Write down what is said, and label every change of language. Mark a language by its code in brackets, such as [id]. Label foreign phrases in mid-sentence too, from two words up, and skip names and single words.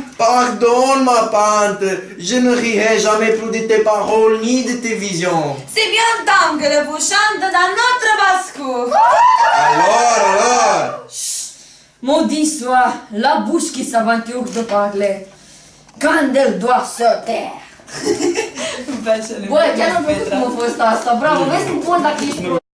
[fr] Pardonne ma tante, je ne rirai jamais plus de tes paroles ni de tes visions. C'est bien temps que le vous chante dans notre basse-cour. Alors Maudit soit la bouche qui s'aventure de parler quand elle doit se taire. [ro] Băi, chiar am făcut cum a fost asta, bravo, vezi cum pot dacă ești